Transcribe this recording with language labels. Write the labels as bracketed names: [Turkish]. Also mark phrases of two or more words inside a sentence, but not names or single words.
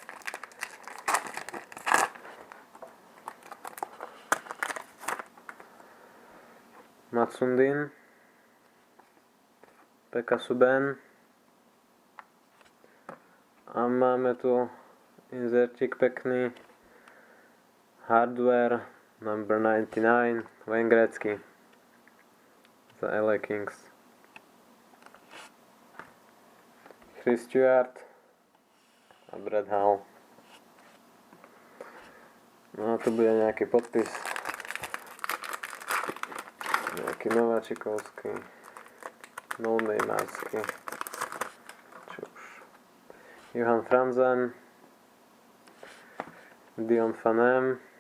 [Slovak] Mats Sundin, Pekka Subban a máme tu inzertík pekný, [English] Hardware number [Slovak] 99, Wayne Gretzky za LA Kings. Chris Stewart a Brad Hall. No a tu bude nejaký podpis. Nejaký nováčikovský, no-nameársky, čo už. Johan Franzen, Dion Phaneum.